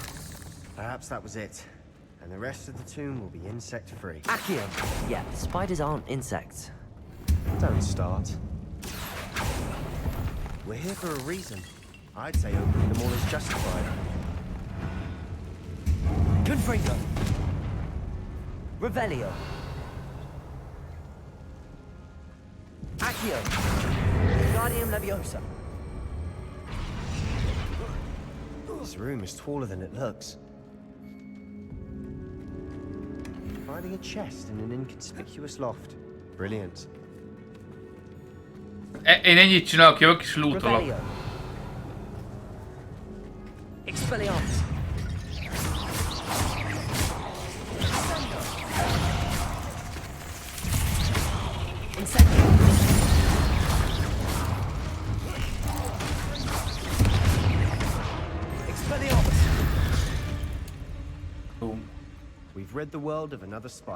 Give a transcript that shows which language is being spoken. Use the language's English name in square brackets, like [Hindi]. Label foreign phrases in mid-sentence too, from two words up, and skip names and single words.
[English] Perhaps that was it. And the rest of the tomb will be insect-free. Accio! Yeah, spiders aren't insects. Don't start. We're here for a reason. I'd say opening them all is justified. Confringo! Revelio! Accio! Guardium Leviosa! This room is taller than it looks. Finding a chest in an inconspicuous loft. Brilliant. [Hungarian] Én ennyit csinálok, jövök és lootolok. [English] Expelliarmus! Incendio! Expelliarmus! Boom. We've rid the world of another spider.